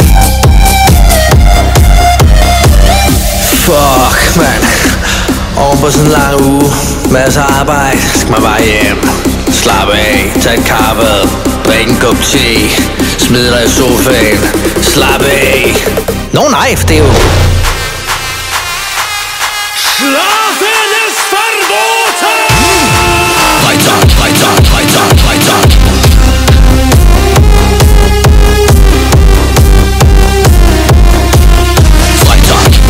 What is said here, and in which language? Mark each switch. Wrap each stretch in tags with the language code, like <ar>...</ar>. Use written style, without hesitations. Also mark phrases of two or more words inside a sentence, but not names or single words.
<da>fuck, mand. Oven på sådan en lang uge, masser af arbejde, skal man bare hjem. Slap af, tag et kaffe, drik en kop te, smid dig i sofaen, slap af. Nå nej, for det er jo</da> <de>Schlafen ist verboten! Weiter, weiter, weiter, weiter. Weiter.</de>